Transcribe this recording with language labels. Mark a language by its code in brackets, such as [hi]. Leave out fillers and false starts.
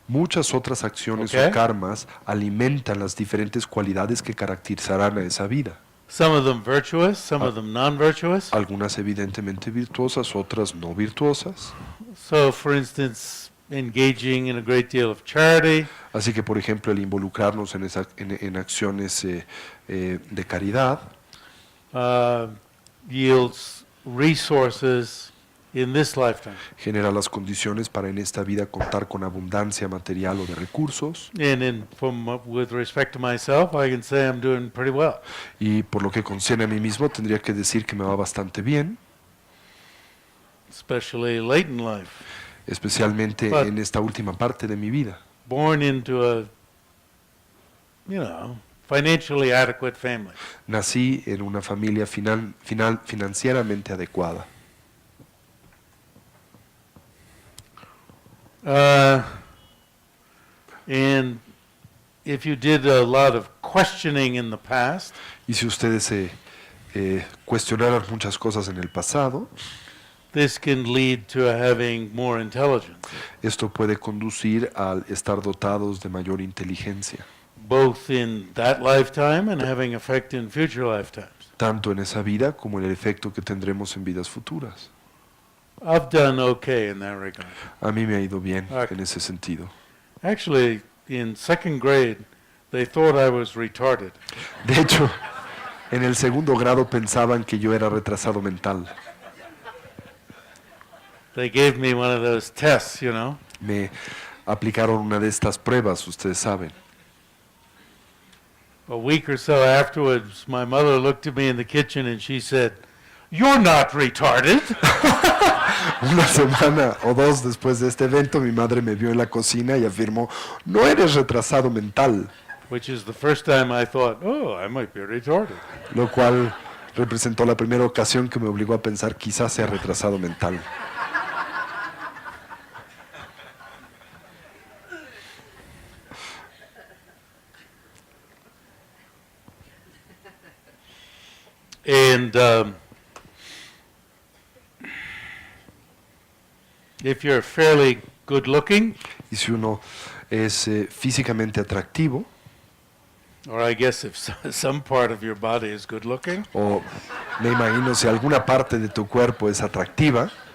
[es] Muchas otras acciones [en] Okay. [es] o karmas alimentan las diferentes cualidades que caracterizarán a esa vida. [en] Some of them virtuous, some of them non-virtuous. [es] Algunas evidentemente virtuosas, otras no virtuosas. [en] So, for instance, engaging in a great deal of charity, [es] Así que, por ejemplo, el involucrarnos en acciones de caridad [en] yields resources in this lifetime. [es] genera las condiciones para en esta vida contar con abundancia material o de recursos. [en] And with respect to myself, I can say I'm doing pretty well. [es] Y por lo que concierne a mí mismo, tendría que decir que me va bastante bien, [en] Especially late in life. [es] especialmente [en] But- [es] en esta última parte de mi vida. [en] Born into a, financially adequate family. [es] Nací en una familia financieramente adecuada. [en] And if you did a lot of questioning in the past, [es] Y si ustedes cuestionaran muchas cosas en el pasado, [en] this can lead to having more intelligence, [es] esto puede conducir al estar dotados de mayor inteligencia, [en] both in that lifetime and having effect in future lifetimes. [es] tanto en esa vida como en el efecto que tendremos en vidas futuras. [en] I've done okay in that regard. [es] A mí me ha ido bien [en] Okay. [es] en ese sentido. [en] Actually, in second grade, they thought I was retarded. [es] De hecho, en el segundo grado pensaban que yo era retrasado mental. [en] They gave me one of those tests, [es] Me aplicaron una de estas pruebas, ustedes saben. [en] A week or so afterwards, my mother looked at me in the kitchen and she said, "You're not retarded." [es] Una semana o dos después de este evento, mi madre me vio en la cocina y afirmó, no eres retrasado mental, [en] Which is the first time I thought, oh, I might be retarded. [es] lo cual representó la primera ocasión que me obligó a pensar quizás sea retrasado mental. [en] And if you're fairly good looking, [es] Y si uno es físicamente atractivo, [en] or I guess if some part of your body is good looking, [es] o me imagino si alguna parte de tu cuerpo es atractiva,